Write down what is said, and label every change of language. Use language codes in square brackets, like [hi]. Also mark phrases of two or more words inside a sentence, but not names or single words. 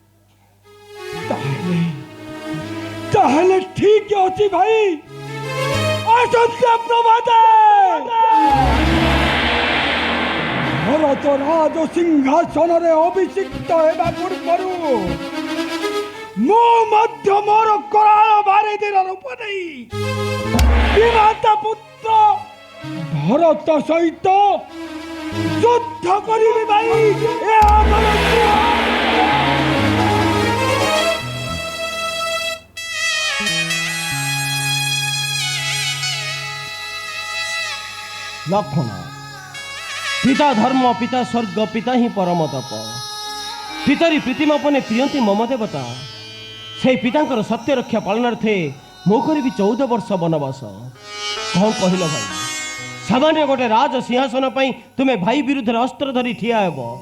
[or] ତାହେଲେ ଠିକ ଅଛି ଭାଇ, ଆସନ୍ତା ପ୍ରଭାତେ ଭରତ ରାଜ ସିଂହାସନରେ ଅଭିଷିକ୍ତ ହେବା ପୂର୍ବରୁ ମୁଁ ମଧ୍ୟ ମୋର କରାଳ ବାରିଦିର ରୂପ ନେଇ ବିମାତା ପୁତ୍ର ଭରତ ସହିତ ଯୁଦ୍ଧ କରିବି ଭାଇ। ଏ ଆମର [sa] লক্ষণ, পিতা ধর্ম, পিতা স্বর্গ, পিতা ହିଁ ପରମ ତପ। ପିତରି ପ୍ରୀତିମାପନେ ପ୍ରିୟନ୍ତି ମମ ଦେବତା। [or] সেই ପିତାଙ୍କର ସତ୍ୟ ରକ୍ଷା ପାଳନାର୍ଥେ ମୁଁ କରିବି 14 ବର୍ଷ ବନବାସ। କ'ଣ କହିଲ ଭାଇ? ସାମାନ୍ୟ ଗୋଟେ ରାଜ ସିଂହାସନ ପାଇଁ ତୁମେ ଭାଇ ବିରୁଦ୍ଧରେ ଅସ୍ତ୍ର ଧରି ଠିଆ ହେବ?